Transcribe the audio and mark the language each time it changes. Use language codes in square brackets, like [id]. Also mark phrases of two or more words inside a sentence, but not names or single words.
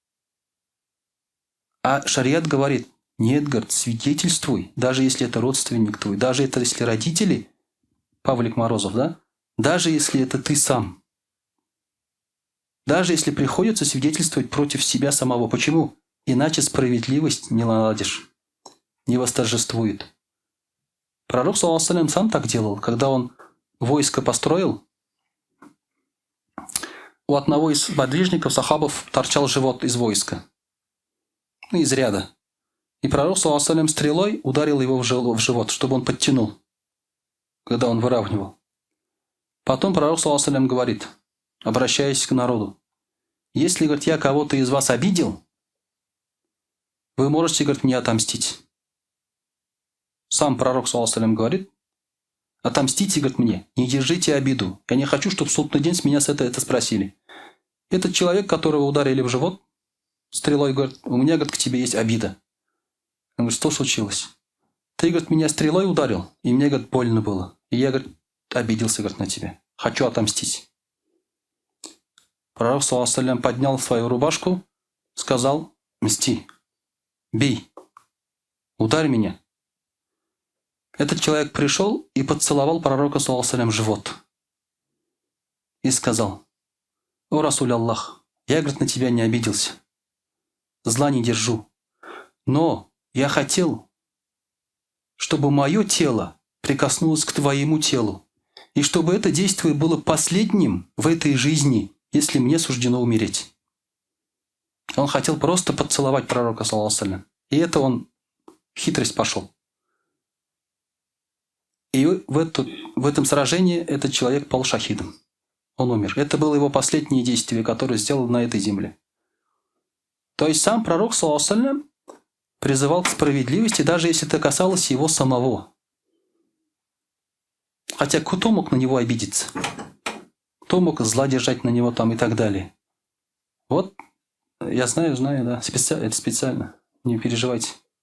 [ru] А шариат говорит: нет, говорит, свидетельствуй, даже если это родственник твой, даже если родители, Павлик Морозов, да? Даже если это ты сам. Даже если приходится свидетельствовать против себя самого. Почему? Иначе справедливость не наладишь, не восторжествует. Пророк, [ar] صلى الله عليه وسلم, [ru] сам так делал, когда он войско построил. У одного из подвижников, сахабов, торчал живот из войска. Из ряда. И пророк, [ar] صلى الله عليه وسلم, [ru] стрелой ударил его в живот, чтобы он подтянул, когда он выравнивал. Потом пророк, [ar] صلى الله عليه وسلم, [ru] говорит, обращаясь к народу: если, говорит, я кого-то из вас обидел, вы можете, говорит, мне отомстить. Сам пророк, [ar] صلى الله عليه وسلم, [ru] говорит: отомстите, говорит, мне, не держите обиду. Я не хочу, чтобы в судный день с меня это спросили. Этот человек, которого ударили в живот стрелой, говорит: у меня, говорит, к тебе есть обида. Он говорит: что случилось? Ты, говорит, меня стрелой ударил, и мне, говорит, больно было. И я, говорит, обиделся, говорит, на тебя. Хочу отомстить. Пророк, [ar] صلى الله عليه وسلم, [ru] поднял свою рубашку, сказал: мсти, бей, ударь меня. Этот человек пришел и поцеловал пророка, [ar] صلى الله عليه وسلم, [ru] живот. И сказал: о [ar] رسول الله, [ru] я, говорит, на тебя не обиделся. Зла не держу. Но я хотел, чтобы мое тело прикоснулось к твоему телу. И чтобы это действие было последним в этой жизни, если мне суждено умереть. Он хотел просто поцеловать пророка, [ar] صلى الله عليه وسلم. [ru] И это он в хитрость пошел. И в этом сражении этот человек пал шахидом. Он умер. Это было его последнее действие, которое сделал на этой земле. То есть сам пророк, [ar] صلى الله عليه وسلم, [ru] призывал к справедливости, даже если это касалось его самого. Хотя кто мог на него обидеться? Кто мог зла держать на него там и так далее? Вот, я знаю, да. Это специально. Не переживайте.